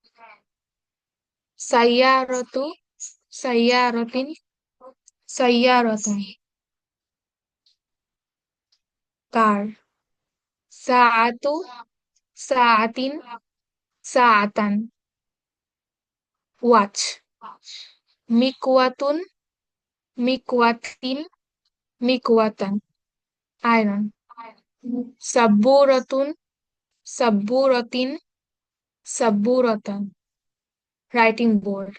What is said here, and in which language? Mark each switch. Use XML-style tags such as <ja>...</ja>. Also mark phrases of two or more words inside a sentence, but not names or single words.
<ar>سيارةٌ، سيارةٍ، سيارةً, কার। ساعةٌ، ساعةٍ، ساعةً,</ar> <en>watch.</en> <ar>مكواةٌ، مكواةٍ، مكواةً, iron. سبورةٌ، سبورةٍ، سبورةً,</ar> <en>writing board.</en>